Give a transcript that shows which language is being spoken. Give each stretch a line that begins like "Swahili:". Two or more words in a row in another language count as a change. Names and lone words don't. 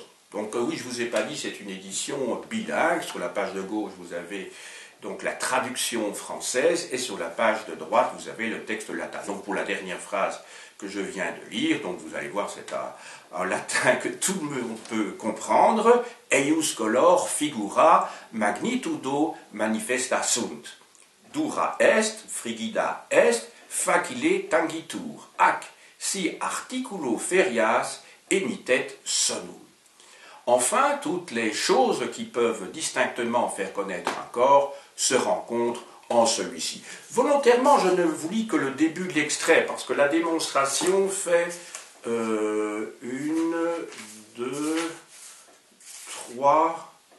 French: Donc oui, je ne vous ai pas dit, c'est une édition bilingue. Sur la page de gauche, vous avez donc la traduction française, et sur la page de droite, vous avez le texte latin. Donc pour la dernière phrase que je viens de lire, donc vous allez voir, c'est un latin que tout le monde peut comprendre,
Latin: eius color figura magnitudo manifesta sunt. Dura est, frigida est, facile tangitur, ac si articulo ferias emitet sonum.
French: Enfin, toutes les choses qui peuvent distinctement faire connaître un corps se rencontrent en celui-ci. Volontairement, je ne vous lis que le début de l'extrait, parce que la démonstration fait 1, 2, 3...